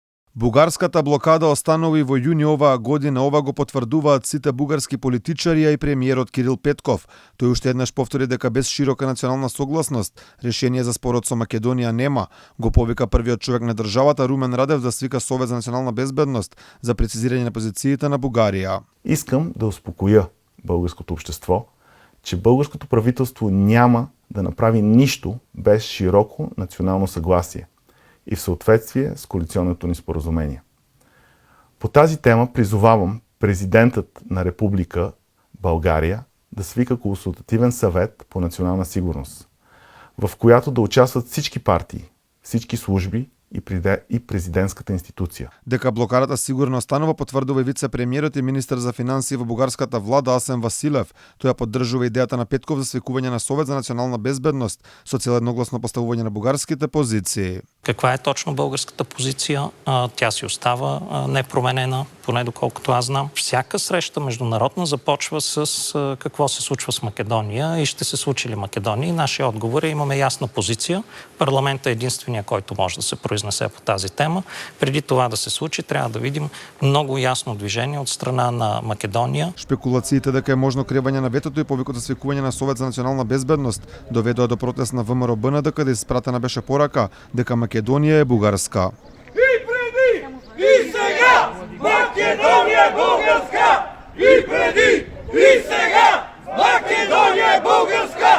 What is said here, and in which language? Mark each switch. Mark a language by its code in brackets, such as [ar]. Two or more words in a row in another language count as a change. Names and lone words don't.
[mk] Бугарската блокада останува и во јуни оваа година. Ова го потврдуваат сите бугарски политичари, а и премиерот Кирил Петков. Тој уште еднаш повтори дека без широка национална согласност решение за спорот со Македонија нема. Го повика првиот човек на државата Румен Радев да свика Совет за национална безбедност за прецизирање на позициите на Бугарија. [bg] Искам да успокоя българското общество, че българското правителство няма да направи нищо без широко национално съгласие и в съответствие с коалиционното ни споразумение. По тази тема призовавам президентът на Република България да свика консултативен съвет по национална сигурност, в която да участват всички партии, всички служби и президентската институция. [mk] Дека блокадата сигурно останува, потврдува и вице-премиерот и министар за финансии во бугарската влада Асен Василев. Тој ја поддржува идејата на Петков за свикување на Совет за национална безбедност со цел едногласно поставување на бугарските позиции. [bg] Каква е точно българската позиция? Тя си остава непроменена, поне доколкото аз знам. Всяка среща международна започва с какво се случва с Македония и ще се случи ли Македония. И нашия отговор е: имаме ясна позиция. Парламентът е единствения, който може да се произнесе по тази тема. Преди това да се случи, трябва да видим много ясно движение от страна на Македония. [mk] Шпекулациите дека е можно кревање на ветото и повикот за свикување на Совет за национална безбедност доведоа до протест на ВМРО БНД, каде испратена беше порака дека Македонија е бугарска. [bg] И преди, и сега, Македонија е бугарска! И преди, и сега, Македонија е бугарска!